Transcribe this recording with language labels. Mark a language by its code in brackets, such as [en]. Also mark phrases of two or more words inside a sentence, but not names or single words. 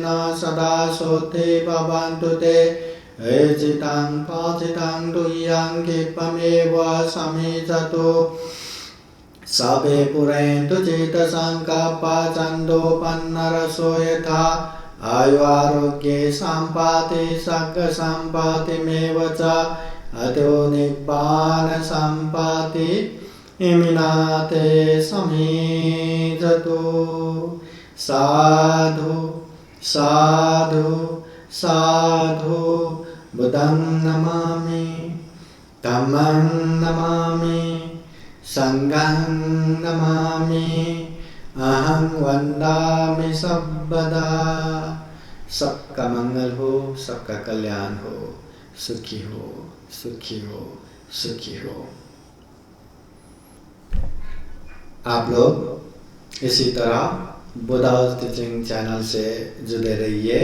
[pi] सदा सोते भवन्तु ते एचितं पाचितं तुय्यं क्षिप्रमेव समीचतु सबे पुरैन्तु चेतसङ्कल्पा छन्दोपन्नरसो यथा आयु आरोग्ये सम्पत्ति सर्गसम्पत्तिमेव च अतो निब्बान सम्पत्ति इमिनाते समीचतु। साधु साधु साधु बुद्धं नमामि, धम्मं नमामि, संघं नमामि, अहं वन्दामि सर्वदा। [hi] सबका मंगल हो, सबका कल्याण हो, सुखी हो, सुखी हो, सुखी हो। आप लोग इसी तरह बुद्धास टीचिंग चैनल से जुड़े रहिए।